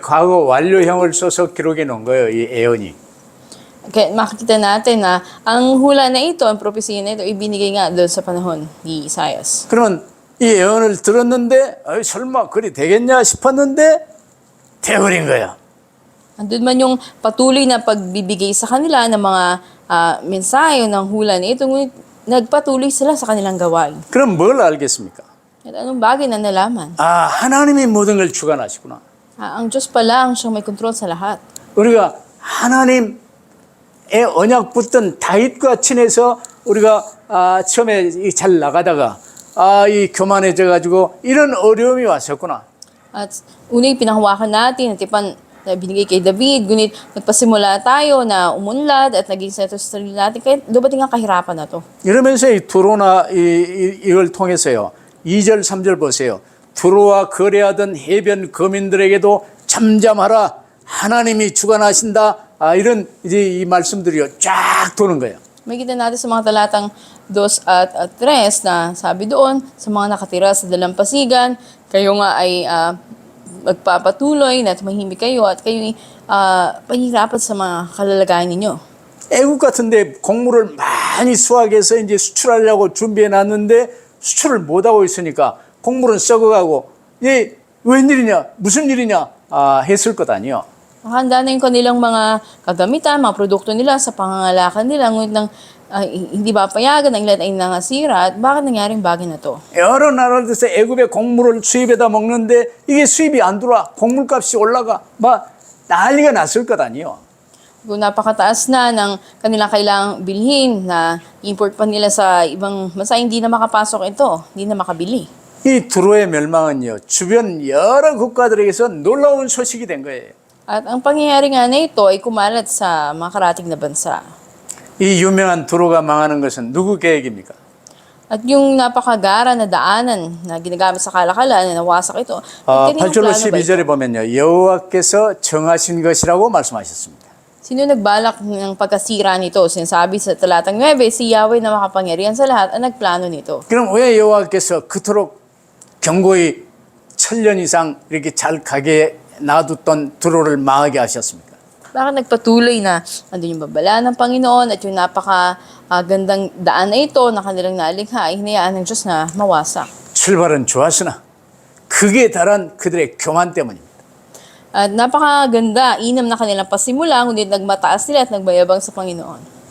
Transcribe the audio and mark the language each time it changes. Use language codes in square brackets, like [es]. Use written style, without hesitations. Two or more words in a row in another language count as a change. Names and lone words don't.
[ko] 과거 완료형을 써서 기록해 놓은 거예요. 이 예언이. [tl] Kaya makikita natin na ang hula na ito, ang propesya na ito, ibinigay nga doon sa panahon ni Isaias. [ko] 그러면 이 예언을 들었는데 설마 그리 되겠냐 싶었는데 돼버린 거예요. [tl] Andun man yung patuloy na pagbibigay sa kanila ng mga mensahe ng hula na ito, ngunit nagpatuloy sila sa kanilang gawain. [ko] 그럼 뭘 알겠습니까? [tl] At anong bagay na nalaman? [ko] 하나님이 모든 걸 주관하시구나. [tl] Ang Diyos pala ang siyang may kontrol sa lahat. [ko] 우리가 하나님의 언약 붙던 다윗과 친해서 우리가 처음에 잘 나가다가 이 교만해져 가지고 이런 어려움이 왔었구나. [tl] At unang pinanghawakan natin, at ipan na binigay kay David, ngunit nagpasimula tayo na umunlad at naging sa sarili natin, kaya dumating ang kahirapan na to. [ko] 이러면서 이 두로나 이걸 통해서요. 2절 3절 보세요. 두로와 거래하던 해변 거민들에게도 잠잠하라. 하나님이 주관하신다. 이런 이제 이 말씀들이요. 쫙 도는 거예요. [tl] Makikita natin sa mga talatang 2 at 3 na sabi doon sa mga nakatira sa dalampasigan, kayo nga ay magpapatuloy na tumahimik kayo at kayo pahirapan sa mga kalalagayan ninyo. [ko] 애국 같은데 곡물을 많이 수확해서 이제 수출하려고 준비해 놨는데 수출을 못 하고 있으니까 곡물은 썩어가고 이 웬일이냐 무슨 일이냐 했을 것 아니요. [tl] Nakahanda na yung kanilang mga kagamitan, mga produkto nila sa pangangalakan nila, ngunit hindi ba payagan, ang ilan ay nangasira, at bakit nangyaring bagay na to? [ko] 여러 나라들에서 애굽의 곡물을 수입해다 먹는데 이게 수입이 안 들어와. 곡물값이 올라가. 막 난리가 났을 것 아니요. [tl] Kung napakataas na ng kanilang kailangang bilhin na import pa nila sa ibang bansa, hindi na makapasok ito, hindi na makabili. [ko] 이 두로의 멸망은요. 주변 여러 국가들에게서 놀라운 소식이 된 거예요. [tl] At ang pangyayari nga na ito ay kumalat sa mga karating na bansa. [ko] 이 유명한 두로가 망하는 것은 누구 계획입니까? [tl] At yung napakagara na daanan na ginagamit sa kalakalan na nawasak ito, kaninong [ko] 8절로 [tl] plano ba ito? [ko] 12절에 보면요. 여호와께서 정하신 것이라고 말씀하셨습니다. [tl] Sino nagbalak ng pagkasira nito? Sinasabi sa talatang 9, si Yahweh na makapangyarihan sa lahat ang nagplano nito. [ko] 그럼 왜 여호와께서 그토록 경고히 1000년 이상 이렇게 잘 가게 놔뒀던 두로를 망하게 하셨습니까? [tl] Bakit nagpatuloy na andun yung babala ng Panginoon at yung napakagandang daan na ito na kanilang nalikha ay hinayaan ng Diyos na mawasak. [ko] 출발은 좋았으나 극에 달한 그들의 교만 때문입니다. [tl] At napakaganda, inam na kanilang pasimula, ngunit nagmataas sila at nagbayabang sa Panginoon.